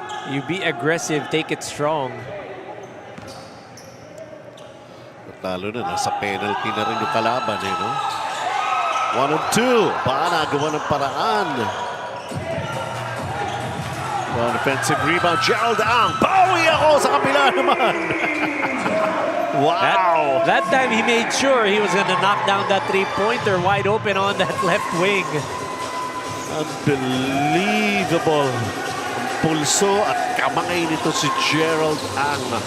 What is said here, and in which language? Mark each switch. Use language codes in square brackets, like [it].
[en] You be aggressive, take it strong. [tl] Lalo na, nasa penalty na rin yung kalaban eh, no? 1 and 2. Baka nagawa ng paraan. [en] Well, defensive rebound, Gerald Ang. [tl] Bawi ako sa kabila naman. [en] Wow. That time he made sure he was going to knock down that three-pointer wide open on that left wing. [tl] Unbelievable. Ang pulso at kamay nito si Gerald Ang.